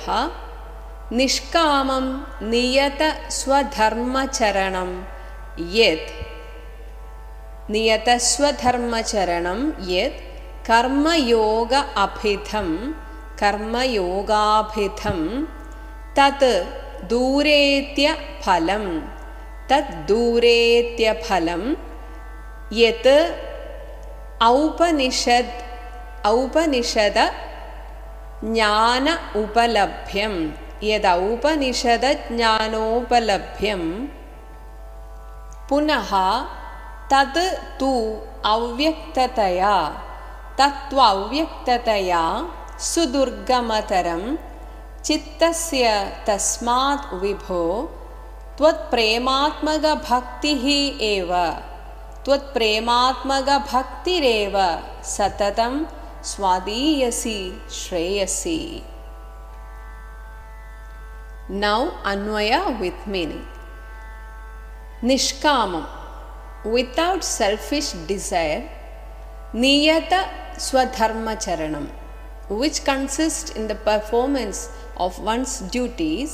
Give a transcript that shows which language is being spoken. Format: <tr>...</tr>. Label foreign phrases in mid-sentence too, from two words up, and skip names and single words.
<sa>നിഷ്കാമം നിയത സ്വധർമ്മചരണം യത് കർമ്മയോഗ അഭിധം കർമ്മയോഗാഭിധം തത് ദൂരേത്യഫലം യത് ഔപനിഷദ ജ്ഞാന ഉപലഭ്യം यदौपनिषदज्ञानोपलभ्यं पुनः तद् तु अव्यक्ततया तत्त्वाव्यक्ततया सुदुर्गमतरं चित्तस्य तस्मात् विभो त्वत्प्रेमात्मकभक्तिः एव त्वत्प्रेमात्मकभक्तिरेव सततं स्वादीयसी श्रेयसी.</sa> <en>Now Anvaya with meaning. Nishkamam, without selfish desire.</en> <sa>नियत स्वधर्म चरणम्,</sa> <en>which consists in the performance of one's duties.</en>